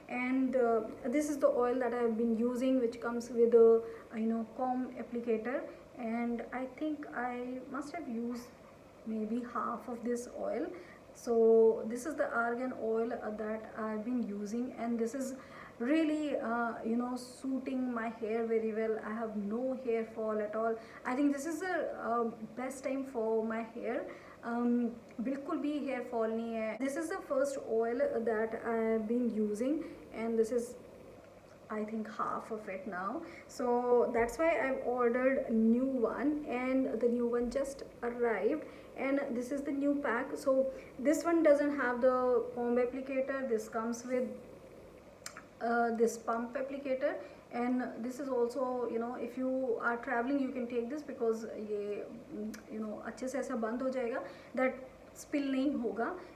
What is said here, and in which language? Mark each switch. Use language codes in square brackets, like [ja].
[en] And this is the oil that I have been using, which comes with a you know comb applicator, and I think I must have used maybe half of this oil. So this is the argan oil that I've been using, and this is really you know suiting my hair very well. I have no hair fall at all. I think this is the best time for my hair. [hi] बिल्कुल भी hair fall नहीं है. [en] This is the first oil that I've been using, and this is I think half of it now. So that's why I've ordered new one, and the new one just arrived, and this is the new pack. So this one doesn't have the comb applicator. This comes with this pump applicator, and this is also you know if you are traveling you can take this because ये you know [hi] अच्छे से ऐसा बंद हो जाएगा, [en] that spill [hi] नहीं होगा.